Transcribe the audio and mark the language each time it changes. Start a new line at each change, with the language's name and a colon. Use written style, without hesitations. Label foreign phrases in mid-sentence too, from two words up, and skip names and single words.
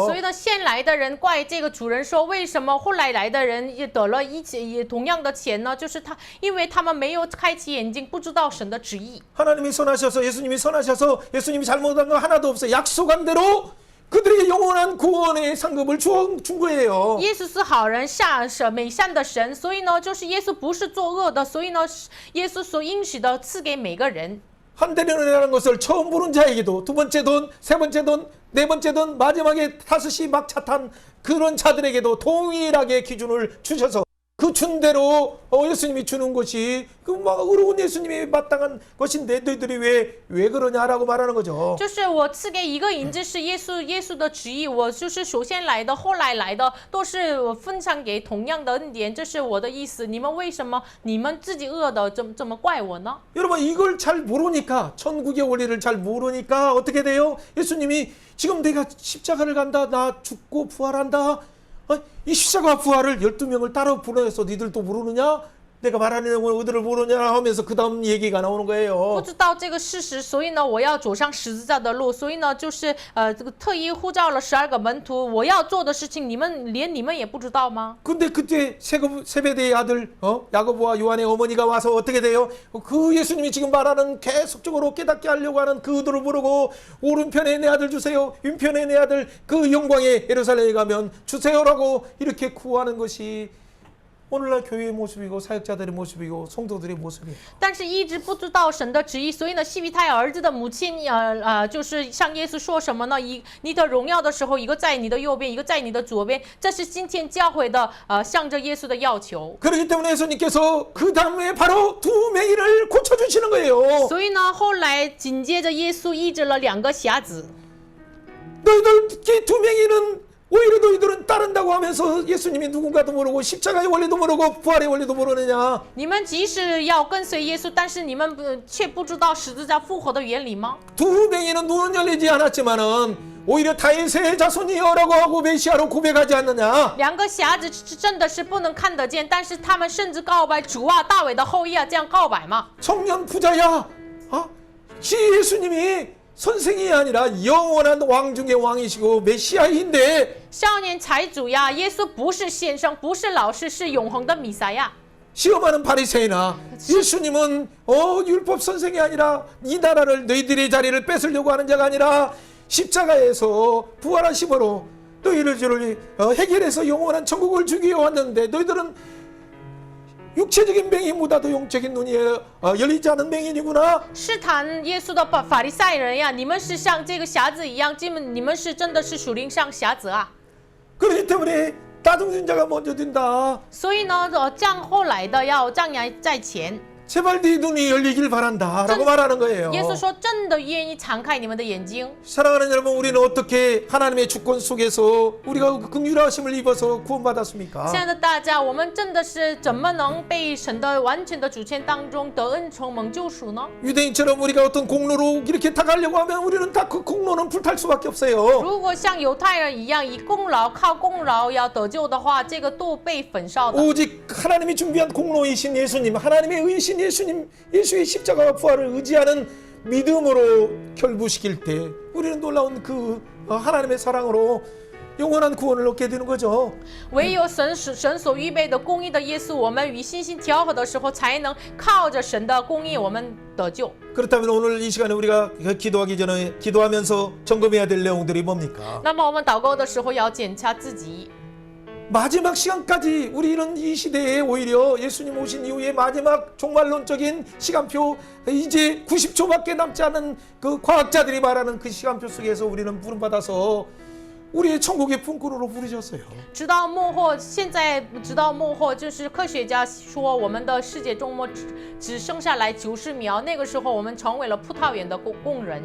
Chinese: 所以呢，先来的人怪这个主人说，为什么后来的人也得了也同样的钱呢？就是因为他们没有开启眼睛，不知道神的旨意。
Korean: 하나님이 선하셔서 예수님이 선하셔서 예수님이 잘못한 거 하나도 없어요. 약속한 대로 그들에게 영원한 구원의 상급을 준 거예요.
Chinese: 耶稣是好人，美善的神，所以呢，就是耶稣不是作恶的，所以呢，耶稣所应许的赐给每个人。
Korean: 한 대련이라는 것을 처음 부른 자에게도 두 번째 돈, 세 번째 돈, 네 번째 돈, 마지막에 5시 막차 탄 그런 자들에게도 동일하게 기준을 주셔서 그 준대로 예수님이 주는 것이 그 막 의로운 예수님이 마땅한 것인데 너희들이 왜 그러냐라고 말하는 거죠.
Chinese: 就是我赐给一个银子是耶稣的旨意，我就是首先来的，后来的都是我分享给同样的恩典，这是我的意思。你们为什么你们自己恶的这么怪我呢？
Korean: 여러분 이걸 잘 모르니까 천국의 원리를 잘 모르니까 어떻게 돼요? 예수님이 지금 내가 십자가를 간다, 나 죽고 부활한다. 이 십자가 부활을 12명을 따로 보내서 니들도 모르느냐? 내가 말하는 의도를 모르냐 하면서 그 다음 얘기가 나오는
Chinese: 不
Korean: 거예요.
Chinese: 知道这个事实，所以呢，我要走上十字架的路，所以呢，就是这个特意呼召了12个门徒，我要做的事情，你们也不知道吗？
Korean: 근데 그때 세베대의 아들 야고보와 요한의 어머니가 와서 어떻게 돼요? 그 예수님이 지금 말하는 계속적으로 깨닫게 하려고 하는 그 의도를 모르고 오른편에 내 아들 주세요, 왼편에 내 아들 그 영광의 예루살렘에 가면 주세요라고 이렇게 구하는 것이 오늘날 교회의 모습이고 사역자들의 모습이고 성도들의 모습이에요.
Chinese: 但是一直不知道神的旨意，所以呢，西庇太儿子的母亲就是向耶稣说什么呢？你的荣耀的时候，一个在你的右边，一个在你的左边，这是今天教会的向着耶稣的要求。
Korean: 그렇기 때문에 예수님께서 그 다음에 바로 2명이를 고쳐주시는 거예요.
Chinese: 所以呢，后来紧接着耶稣医治了2个瞎子。
Korean: 너희들 이 2명이는 오히려 너희들은 따른다고 하면서 예수님이 누군가도 모르고 십자가의 원리도 모르고 부활의 원리도 모르느냐?
Chinese: 你们即使要跟随耶稣，但是你们却不知道十字架复活的原理吗？
Korean: 2명이는 눈은 열리지 않았지만은 오히려 다윗의 자손이여라고 하고 메시아로 고백하지 않느냐?
Chinese: 两个瞎子真的是不能看得见，但是他们甚至告白主啊，大卫的后裔啊，这样告白吗？
Korean: 청년 부자야, 예수님이 선생이 아니라 영원한 왕 중의 왕이시고 메시아인데
Chinese: 少年财主呀，耶稣不是先生，不是老师，是永恒的弥赛亚。
Korean: 시험하는 바리새인아, 예수님은 율법 선생이 아니라 이 나라를 너희들의 자리를 뺏으려고 하는 자가 아니라 십자가에서 부활하심으로 너희를 해결해서 영원한 천국을 주기 위해 왔는데 너희들은 육체적인 맹인보다도 영적인 눈이 열리지 않은 맹인이구나.
Chinese: 试探耶稣的法利赛人呀，你们是像这个瞎子一样，你们是真的是属灵上瞎子啊。
Korean: 그렇기 때문에 다둥진 자가 먼저 된다.
Chinese: 所以呢，降后来的要丈量在前。
Korean: 제발 네 눈이 열리길 바란다 라고 말하는 거예요.
Chinese: 耶稣说：“真的愿意敞开你们的眼睛。”
Korean: 사랑하는 여러분, 우리는 어떻게 하나님의 주권 속에서 우리가 긍휼하심을 입어서 구원받았습니까?
Chinese: 亲爱的大家，我们真的是怎么能被神的完全的主权当中得恩宠蒙救赎呢？
Korean: 유대인처럼 우리가 어떤 공로로 이렇게 다 가려고 하면 우리는 다 그 공로는 불탈 수밖에 없어요.
Chinese: 如果像犹太人一样以功劳靠功劳要得救的话，这个都被焚烧的。
Korean: 오직 하나님이 준비한 공로이신 예수님, 하나님의 의신 예수님, 예수의 십자가와 부활을 의지하는 믿음으로 결부시킬 때 우리는 놀라운 그 하나님의 사랑으로 영원한 구원을 얻게 되는 거죠.
Chinese: 唯有神所预备的公义的耶稣，我们与信心调和的时候，才能靠着神的公义，我们得救。
Korean: 그렇다면 오늘 이 시간에 우리가 기도하기 전에 기도하면서 점검해야 될 내용들이 뭡니까?
Chinese: 那么我们祷告的时候要检查自己。
Korean: 마지막 시간까지 우리는 이 시대에 오히려 예수님 오신 이후에 마지막 종말론적인 시간표, 이제 90초밖에 남지 않은 그 과학자들이 말하는 그 시간표 속에서 우리는 부름받아서 우리의 천국의 품꾼으로 부르셨어요.
Chinese: 直到末后，现在直到末后，就是科学家说我们的世界终末只剩下来90秒，那个时候我们成为了葡萄园的工人。